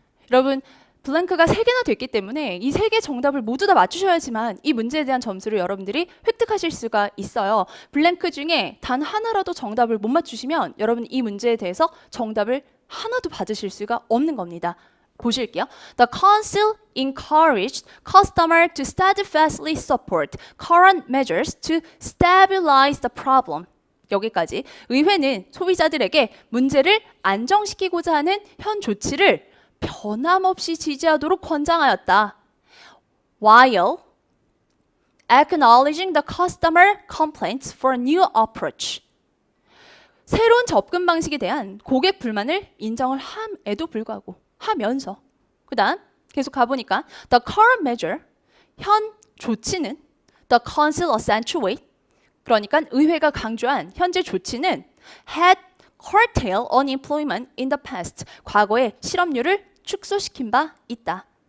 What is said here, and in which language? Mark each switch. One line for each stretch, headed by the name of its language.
Korean: 여러분, 블랭크가 3개나 됐기 때문에 이 3개 정답을 모두 다 맞추셔야지만 이 문제에 대한 점수를 여러분들이 획득하실 수가 있어요. 블랭크 중에 단 하나라도 정답을 못 맞추시면 여러분 이 문제에 대해서 정답을 하나도 받으실 수가 없는 겁니다. 보실게요.
English: The council encouraged customers to steadfastly support current measures to stabilize the problem.
Korean: 여기까지. 의회는 소비자들에게 문제를 안정시키고자 하는 현 조치를 변함없이 지지하도록 권장하였다.
English: While acknowledging the customer complaints for a new approach.
Korean: 새로운 접근 방식에 대한 고객 불만을 인정을 함에도 불구하고 하면서 그 다음 계속 가보니까
English: the current measure,
Korean: 현 조치는
English: the council accentuate,
Korean: 그러니까 의회가 강조한 현재 조치는
English: had curtail unemployment in the past,
Korean: 과거에 실업률을 축소시킨 바 있다.